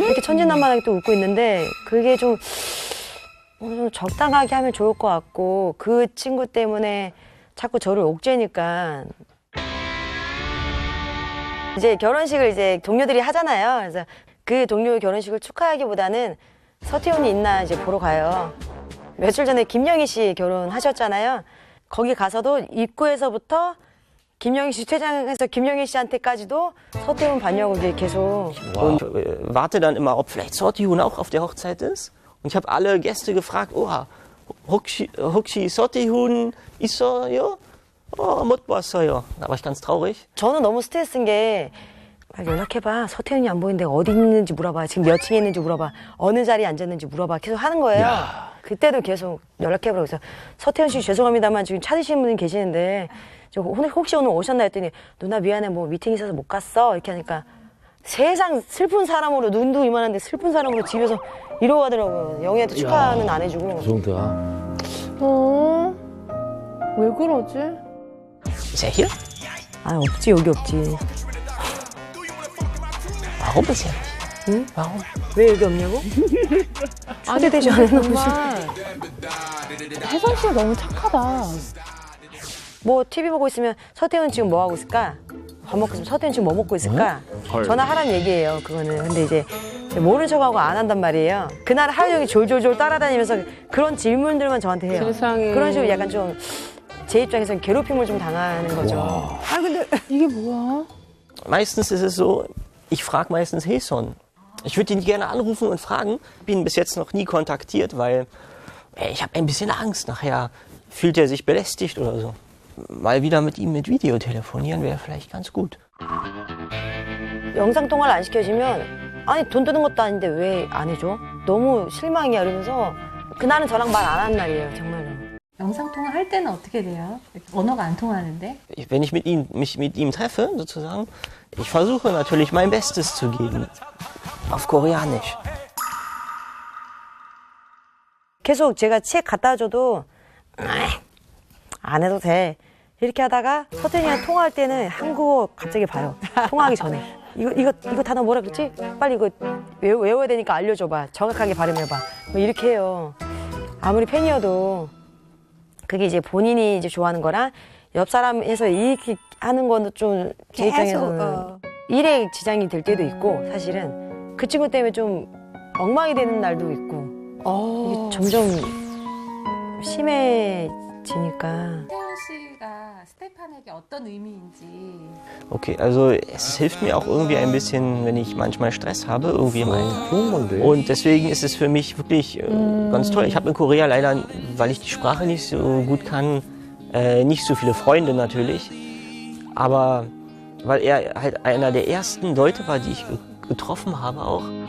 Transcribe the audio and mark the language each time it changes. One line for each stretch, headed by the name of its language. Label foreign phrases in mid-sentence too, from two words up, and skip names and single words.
Korean: 이렇게 천진난만하게 또 웃고 있는데 그게 좀 적당하게 하면 좋을 것 같고 그 친구 때문에 자꾸 저를 옥죄니까 이제 결혼식을 이제 동료들이 하잖아요. 그래서 그 동료 결혼식을 축하하기보다는 서태훈이 있나 이제 보러 가요. 며칠 전에 김영희 씨 결혼하셨잖아요. 거기 가서도 입구에서부터 김영희 씨 퇴장해서 김영희 씨한테까지도 서태훈 봤냐고 이게 계속.
German: Und warte dann immer, ob vielleicht Sortihun auch auf der Hochzeit ist. Und ich habe alle Gäste gefragt,
Korean: 혹시 Sortihun 있어요? 못 봤어요.
German: Da war ich ganz traurig.
Korean: 저는 너무 스트레스인 게 연락해봐. 서태훈이 안 보이는데 어디 있는지 물어봐. 지금 몇 층에 있는지 물어봐. 어느 자리에 앉았는지 물어봐. 계속 하는 거예요. 그때도 계속 연락해보라고 해서 서태훈 씨 죄송합니다만 지금 찾으시는 분이 계시는데 혹시 오늘 오셨나 했더니 누나 미안해 뭐 미팅 있어서 못 갔어 이렇게 하니까 세상 슬픈 사람으로 눈도 이만한데 슬픈 사람으로 집에서 이러고 가더라고요. 영희한테 축하는 안 해주고. 그 정도야. 왜 그러지?
German: Ist er hier?
Korean: 아 없지 여기 없지.
German: Warum ist er nicht?
Korean: 응?
German: Warum?
Korean: 왜 여기 없냐고? 초대되지 않았나 보지. 혜선 씨가 너무 착하다. 뭐 TV 보고 있으면 서태훈 지금 뭐 하고 있을까? 밥 먹고 있으면 서태훈 지금 뭐 먹고 있을까? 전화하란 얘기예요 그거는. 근데 이제 모른 척하고 안 한단 말이에요. 그날 하루 종일 졸졸졸 따라다니면서 그런 질문들만 저한테 해요. 세상에. 그런 식으로 약간 좀 제 입장에서는 괴롭힘을 좀 당하는 거죠. 근데 이게 뭐야?
German: Meistens ist es so, ich frage meistens Heson. Ich würde ihn gerne anrufen und fragen, bin bis jetzt noch nie kontaktiert, weil ich habe ein bisschen Angst. Nachher fühlt er sich belästigt oder so. Mal wieder mit ihm mit Video telefonieren wäre vielleicht ganz gut.
Korean: 영상 통화를 안 시켜주면 아니 돈 드는 것도 아닌데 왜 안 해줘? 너무 실망이야 이러면서 그날은 저랑 말 안 한 날이에요 정말로. 영상통화 할 때는 어떻게 돼요? 언어가 안 통하는데?
German: Wenn ich mich mit ihm treffe, sozusagen, ich versuche natürlich mein Bestes zu geben. Auf Koreanisch.
Korean: 계속 제가 책 갖다 줘도 안 해도 돼. 이렇게 하다가 서태훈이랑 통화할 때는 한국어 갑자기 봐요. 통화하기 전에. 이거 단어 뭐라 그랬지? 빨리 이거 외워야 되니까 알려줘봐. 정확하게 발음해봐. 뭐 이렇게 해요. 아무리 팬이어도 그게 이제 본인이 이제 좋아하는 거랑 옆 사람 해서 이렇게 하는 거는 좀 제 입장에서는 일에 지장이 될 때도 있고 사실은 그 친구 때문에 좀 엉망이 되는 날도 있고 이게 점점 심해지니까. 태훈 씨가 스테판에게 어떤 의미인지.
German: Okay, also es hilft mir auch irgendwie ein bisschen, wenn ich manchmal Stress habe, irgendwie im Alltag. Und deswegen ist es für mich wirklich ganz toll. Ich habe in Korea leider, weil ich die Sprache nicht so gut kann, nicht so viele Freunde natürlich. Aber weil er halt einer der ersten Leute war, die ich getroffen habe auch.